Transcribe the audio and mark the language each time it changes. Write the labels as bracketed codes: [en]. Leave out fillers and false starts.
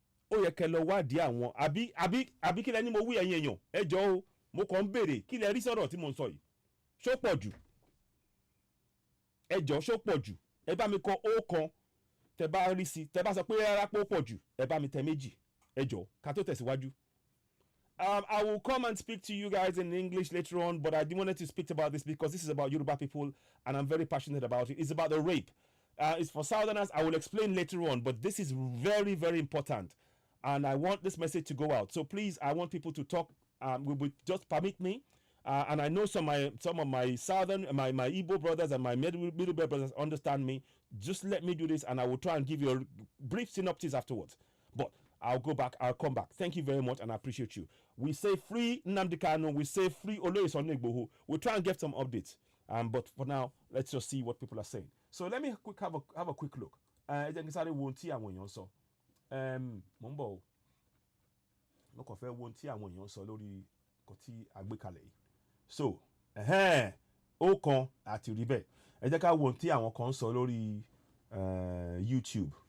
[yo] ó yẹ kẹ́ lọ wádìí àwọn àbí kílẹ̀ ni mo wí ẹ̀yin èèyàn ẹ jọ̀ọ́ o mo kàn ń béèrè kílẹ̀ rí sọ̀rọ̀ tí mo ń sọ yìí ṣó pọ̀ jù ẹ jọ̀ọ́ ṣó pọ̀ jù ẹ bá mi kọ ó kan tẹ́ bá rí sí tẹ́ bá sọ pé rárá pé ó pọ̀ jù ẹ bá mi tẹ méjì ẹ jọ̀ọ́ ká tó tẹ̀síwájú. [en] I will come and speak to you guys in English later on, but I wanted to speak about this because this is about Yoruba people and I'm very passionate about it. It's about the rape. It's for Southerners. I will explain later on, but this is very, very important. And I want this message to go out. So please, I want people to talk. Just permit me. And I know some of my Southern, my Igbo brothers and my Middle Belt brothers understand me. Just let me do this and I will try and give you a brief synopsis afterwards. But I'll come back. Thank you very much and I appreciate you. We say free Nnamdi Kanu, we say free Oloye Sunday Igboho. We'll try and get some updates. But for now, let's just see what people are saying. So let me have a quick look. [yo] Ẹ jẹ́ kí sáré wo ohun tí àwọn èèyàn sọ. Mo ń bọ̀ o. Mo kàn fẹ́ wo ohun tí àwọn èèyàn sọ lórí nǹkan tí a gbé kalẹ̀ yìí. So, ó kan àti rí bẹ́ẹ̀. Ẹ jẹ́ ká wo ohun tí àwọn kan sọ lórí YouTube.